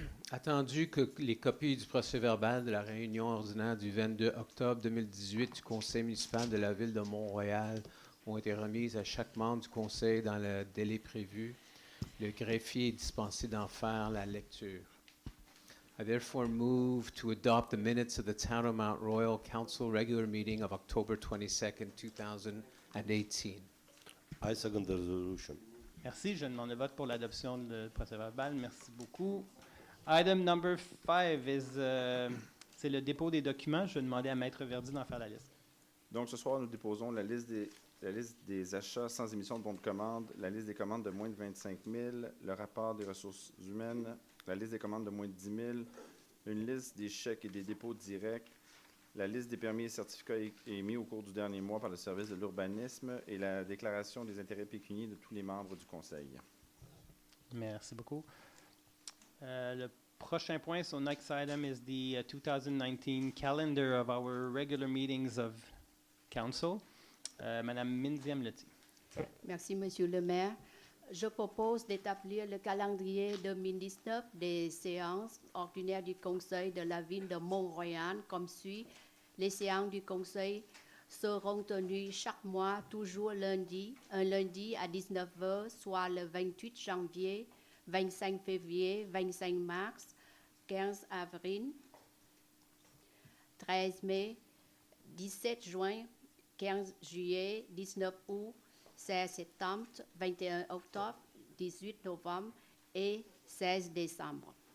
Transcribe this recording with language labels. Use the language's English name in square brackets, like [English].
[French] Attendu que les copies du procès-verbal de la réunion ordinaire du 22 octobre 2018 du Conseil municipal de la Ville de Mont-Royal ont été remises à chaque membre du Conseil dans le délai prévu, le greffier est dispensé d'en faire la lecture. [English] I therefore move to adopt the minutes of the Town of Mount Royal Council regular meeting of October 22nd, 2018. I second the resolution. [French] Merci. Je demande le vote pour l'adoption du procès-verbal. Merci beaucoup. [English] Item number 5 [French] c'est le dépôt des documents. Je vais demander à Maître Verdi d'en faire la liste. Donc, ce soir, nous déposons la liste des achats sans émission de bons de commande, la liste des commandes de moins de 25 000, le rapport des ressources humaines, la liste des commandes de moins de 10 000, une liste des chèques et des dépôts directs, la liste des permis et certificats émis au cours du dernier mois par le service de l'urbanisme et la déclaration des intérêts pécuniaires de tous les membres du Conseil. Merci beaucoup. Le prochain point, [English] so next item is the 2019 calendar of our regular meetings of council. [French] Madame Mindy Amleti. Merci, Monsieur le maire. Je propose d'établir le calendrier 2019 des séances ordinaires du Conseil de la Ville de Mont-Royal comme suit. Les séances du Conseil seront tenues chaque mois, toujours lundi, un lundi à 19h, soit le 28 janvier, 25 février, 25 mars, 15 avril, 13 mai, 17 juin, 15 juillet, 19 août, 16 septembre, 21 octobre, 18 novembre et 16 décembre.